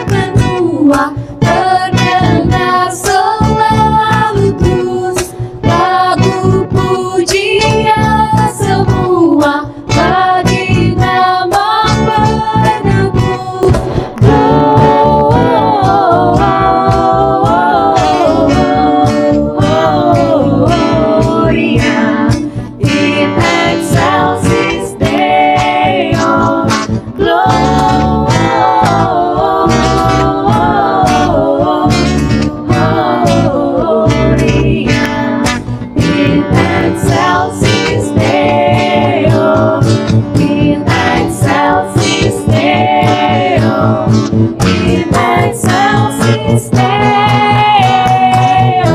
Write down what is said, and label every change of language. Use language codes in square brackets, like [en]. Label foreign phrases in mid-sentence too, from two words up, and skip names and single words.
[id] benua terdengar selalu terus lagu pujian semua bagi nama penebus. [la] Gloria in excelsis Deo. Gloria in excelsis Deo, in excelsis Deo, in excelsis Deo.